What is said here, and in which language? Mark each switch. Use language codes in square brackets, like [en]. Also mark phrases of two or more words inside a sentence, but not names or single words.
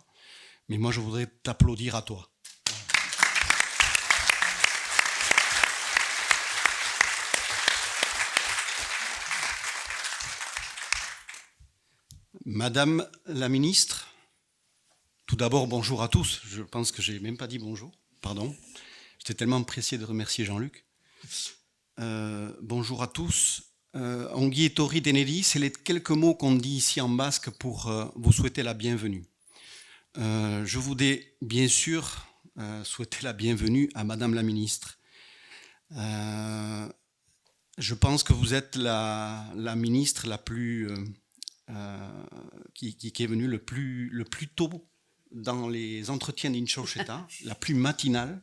[fr] Mais moi, je voudrais t'applaudir à toi. Madame la ministre, tout d'abord, bonjour à tous. Je pense que je n'ai même pas dit bonjour. Pardon. J'étais tellement pressé de remercier Jean-Luc. Bonjour à tous. [eu] Ongi etorri deneri, [fr] c'est les quelques mots qu'on dit ici en basque pour vous souhaiter la bienvenue. Je voudrais bien sûr souhaiter la bienvenue à Madame la Ministre. Je pense que vous êtes la ministre la plus qui est venue le plus tôt dans les entretiens d'Inchaucheta, la plus matinale.